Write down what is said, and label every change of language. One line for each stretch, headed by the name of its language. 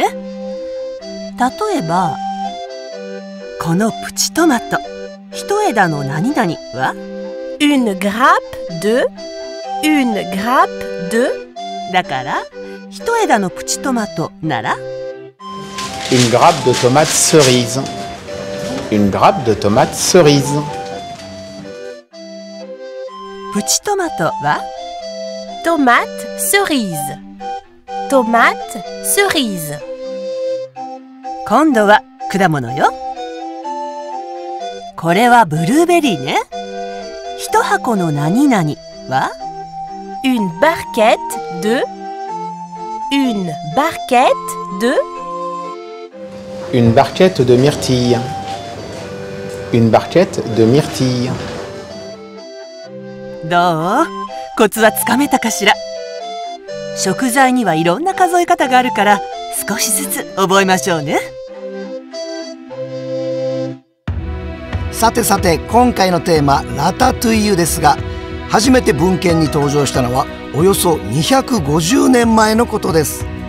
Japanese: 例えばこのプチトマト、一枝の何々は
French: Une grappe de. Une grappe de.
Japanese: だから一枝のプチトマトなら
French: Une grappe de tomates cerises. Une grappe de tomates cerises.
Japanese: プチトマトは
French: Tomate cerise. Tomate cerise.
Japanese: 今度は果物よ。これはブルーベリーね。一箱の何々は
French: Une barquette de. Une barquette de. Une barquette de myrtilles. Une barquette de myrtilles.
Japanese: どう？コツはつかめたかしら。食材にはいろんな数え方があるから少しずつ覚えましょうね。さてさて、今回のテーマラタトゥイユですが、初めて文献に登場したのはおよそ250年前のことです。